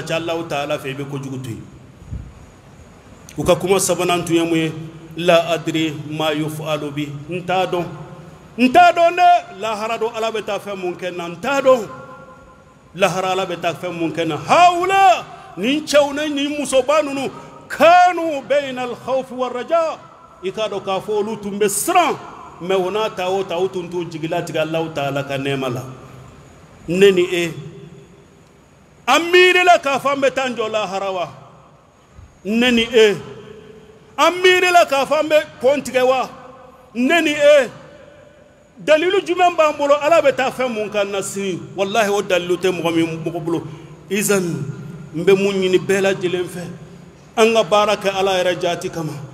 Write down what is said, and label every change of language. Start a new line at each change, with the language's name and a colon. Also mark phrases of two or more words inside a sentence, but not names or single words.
Bambara: ca Allahu Taala fɛ i bɛ kojugu to yen u ka kuma sabanan tun ye mun ye
Arabic: لا أدري ما يفعل بي
Bambara: n t'a dɔn dɛ lahara do Ala bɛ taa fɛn mun kɛ na n t'a dɔn lahara Ala bɛ taa fɛn mun kɛ na hawula nin cɛw ni nin musoba ninnu kanu
Arabic: بين الخوف والرجاء
Bambara: i k'a dɔn k'a fɔ olu tun bɛ siran mɛ o n'a ta o ta u tun t'u jigila tigɛ Allahu Taala ka nɛɛma la ne ni e an miirila k'a fɔ an bɛ taa n jɔ lahara wa ne ni e an miirila k'a fɔ an bɛ pɔn tigɛ wa ne ni e dalilu jumɛn b'an bolo Ala bɛ taa fɛn mun kan na sini wallahi o dalilu tɛ mɔgɔ bolo izan n bɛ mun ɲini bɛɛ lajɛlen fɛ an ka baara kɛ Ala yɛrɛ jaati kama